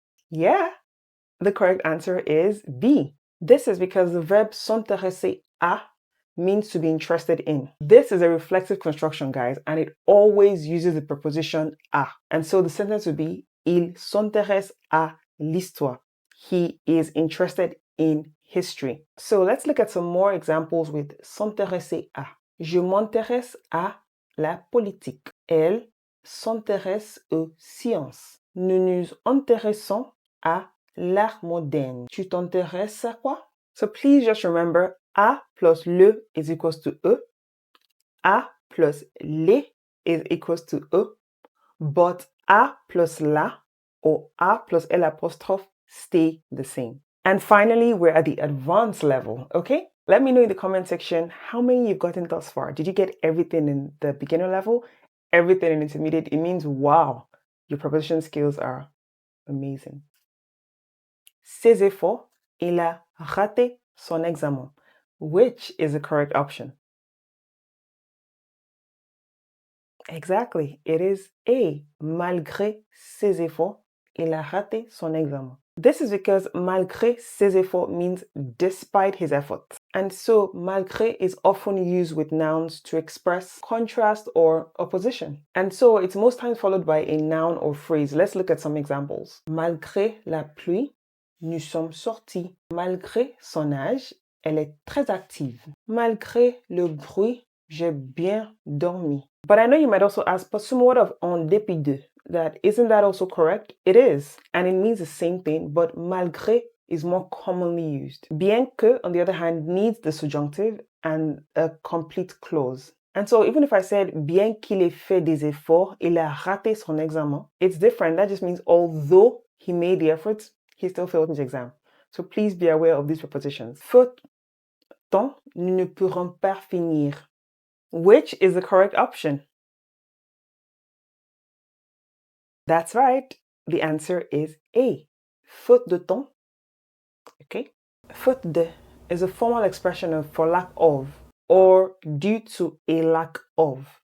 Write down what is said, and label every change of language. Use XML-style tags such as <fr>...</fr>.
<en>Yeah, the correct answer is B. This is because the verb</en> <fr>s'intéresser à</fr> <en>means to be interested in. This is a reflexive construction, guys, and it always uses the preposition à. And so the sentence would be,</en> <fr>il s'intéresse à l'histoire.</fr> <en>He is interested in history. So let's look at some more examples with</en> <fr>s'intéresser à. Je m'intéresse à la politique. Elle s'intéresse aux sciences. Nous nous intéressons à l'art moderne. Tu t'intéresses à quoi?</fr> <en>So please just remember, a plus le is equals to e. A plus les is equals to e. But a plus la or a plus l apostrophe stay the same. And finally, we're at the advanced level, okay? Let me know in the comment section how many you've gotten thus far. Did you get everything in the beginner level? Everything in intermediate? It means, wow, your preposition skills are amazing.</en> <fr>Ses efforts, il a raté son examen.</fr> <en>Which is the correct option? Exactly. It is A.</en> <fr>Malgré ses efforts, il a raté son examen.</fr> <en>This is because</en> <fr>malgré ses efforts</fr> <en>means despite his efforts. And so malgré is often used with nouns to express contrast or opposition. And so it's most times followed by a noun or phrase. Let's look at some examples.</en> <fr>Malgré la pluie, nous sommes sortis. Malgré son âge, elle est très active. Malgré le bruit, j'ai bien dormi.</fr> <en>But I know you might also ask, but somewhat of</en> <fr>en dépit de,</fr> <en>that isn't that also correct? It is, and it means the same thing, but malgré is more commonly used.</en> <fr>Bien que,</fr> <en>on the other hand, needs the subjunctive and a complete clause. And so even if I said,</en> <fr>bien qu'il ait fait des efforts, il a raté son examen,</fr> <en>it's different. That just means although he made the efforts, he still failed his exam. So please be aware of these prepositions.</en> <fr>Faute temps, nous ne pourrons pas finir.</fr> <en>Which is the correct option? That's right. The answer is A.</en> <fr>Faute de temps.</fr> <en>Okay.</en> <fr>Faute de</fr> <en>is a formal expression of for lack of or due to a lack of.</en>